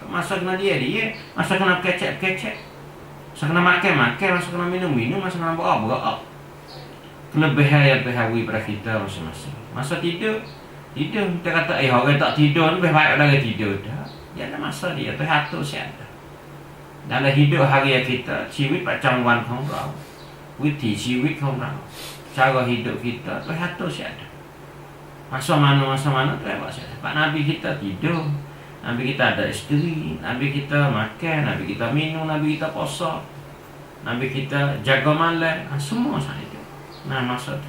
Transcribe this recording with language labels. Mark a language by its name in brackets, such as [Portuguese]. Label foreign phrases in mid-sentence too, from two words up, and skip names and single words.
[Malay] Masa kena dia, masa kena kecek. Masa kena makan, masa kena minum, masa kena berak. Kelebihan yang Tuhan beri pada kita masing-masing. Masa tidur, kita kata orang tak tidur lebih baik pada orang tidur. Dia ada masa dia, Tuhan atur siapa. Dalam hidup harian kita, [Thai] ชีวิตประจำวันของเรา วิถีชีวิตของเรา [Malay] cara hidup kita Tuhan atur siapa. Masa mana Tuhan buat siapa. Pak Nabi kita tidur, Nabi kita ada isteri, Nabi kita makan, Nabi kita minum, Nabi kita puasa, Nabi kita jaga malam, semua saat itu. Masa tu.